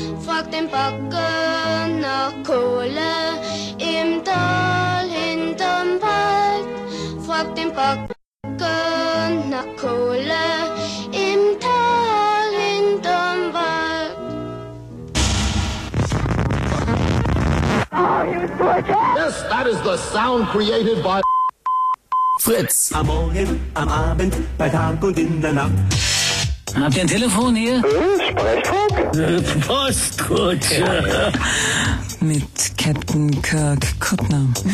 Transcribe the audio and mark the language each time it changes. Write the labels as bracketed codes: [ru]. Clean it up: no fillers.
[de] Frag den Bagger nach Kohle im Tal hinterm Wald. Frag den Bagger nach Kohle im Tal hinterm Wald. [en] Yes, that is the sound created by Fritz. [de] Am Morgen, am Abend, bei Tag und in der Nacht. Habt ihr ein Telefon hier? Sprechfunk? Postkutsche. Ja, ja. Mit Captain Kirk Kuttner.